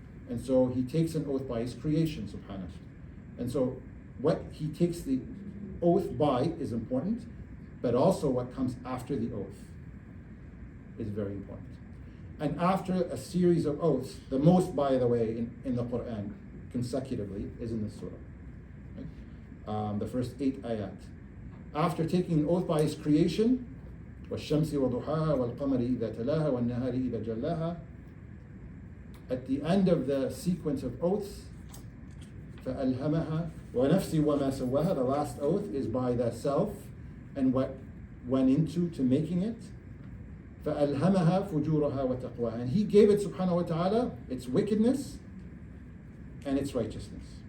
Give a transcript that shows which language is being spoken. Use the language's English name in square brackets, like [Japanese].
[English] And so he takes an oath by his creation, subhanahu. And so what he takes the oath by is important, but also what comes after the oath is very important. And after a series of oaths, the most, by the way, in the Quran, consecutively, is in the surah. Right? The first 8 ayat. After taking an oath by his creation, [Arabic] وَالشَّمْسِ وَضُحَاهَا وَالْقَمَرِ إِذَا تَلَاهَا وَالنَّهَارِ إِذَا جَلَّاهَا. [English] At the end of the sequence of oaths, [Arabic] فَأَلْهَمَهَا وَنَفْسِ وَمَا سَوَّاهَا. [English] The last oath is by the self and what went into to making it. [Arabic] فَأَلْهَمَهَا فُجُورَهَا وَتَقْوَاهَا. [English] And he gave it, subhanahu wa ta'ala, its wickedness and its righteousness.